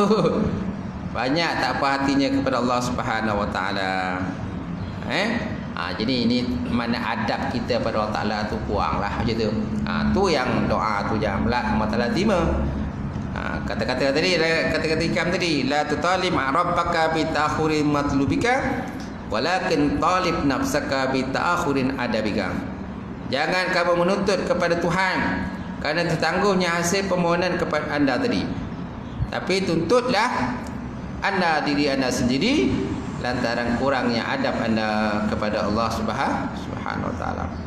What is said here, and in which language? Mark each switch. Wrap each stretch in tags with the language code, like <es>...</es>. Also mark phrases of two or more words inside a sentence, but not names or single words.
<ms>Banyak tak apa hatinya kepada Allah</ms> <ar>سبحانه وتعالى.</ar> <ms>Jadi ini mana adab kita pada Allah Ta'ala tu kurang lah macam tu. Tu yang doa tu jangan belak Allah Ta'ala terima. Kata-kata tadi, kata-kata ikam tadi,</ms> <ar>لا تطالب ربك بتأخر مطلبك ولكن طالب نفسك بتأخر أدبك.</ar> <ms>Jangan kamu menuntut kepada Tuhan kerana tertangguhnya hasil permohonan kepada anda tadi, tapi tuntutlah anda diri anda sendiri lantaran kurangnya adab anda kepada Allah</ms> <ar>سبحانه وتعالى.</ar>